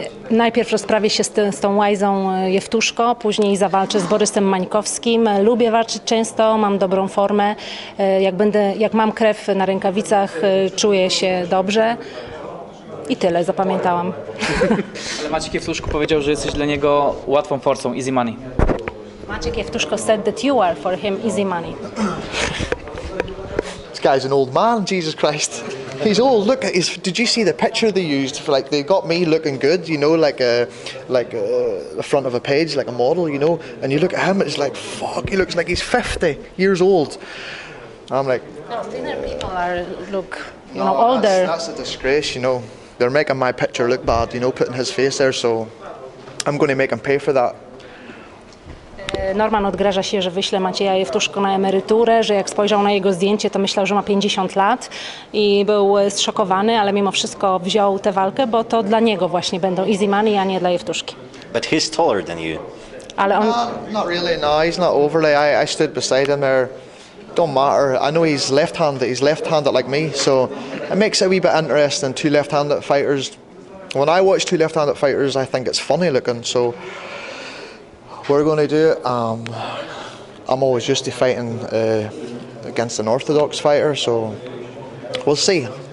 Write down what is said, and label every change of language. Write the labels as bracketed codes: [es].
[pl] Najpierw rozprawię się z tą łajzą Jewtuszko, później zawalczę z Borysem Mańkowskim. Lubię walczyć często, mam dobrą formę. Jak mam krew na rękawicach, czuję się dobrze. I tyle, zapamiętałam. Ale Maciek Jewtuszko powiedział, że jesteś dla niego łatwą forsą, [en] easy money. Maciek Jewtuszko said that you are for him easy money. This guy's an old man, Jesus Christ. He's old. Look at his. Did you see the picture they used for, like, they got me looking good, you know, like the front of a page, like a model, you know. And you look at him, it's like, fuck, he looks like he's 50 years old. I'm like, no, thinner people look, you know, older. That's a disgrace, you know. They're making my picture look bad, you know, putting his face there. So I'm going to make him pay for that. [pl] Norman odgraża się, że wyśle Macieja Jewtuszko na emeryturę, że jak spojrzał na jego zdjęcie, to myślał, że ma 50 lat i był zszokowany, ale mimo wszystko wziął tę walkę, bo to dla niego właśnie będą [en] easy money, [pl] a nie dla Jewtuszki. [en] But he's taller than you. [pl] Ale on... [en] Not really, no, he's not overly. I stood beside him there. Don't matter. I know he's left-handed. He's left-handed like me, so it makes it a wee bit interesting. Two left-handed fighters. When I watch two left-handed fighters, I think it's funny looking. So we're going to do it. I'm always used to fighting against an orthodox fighter, so we'll see.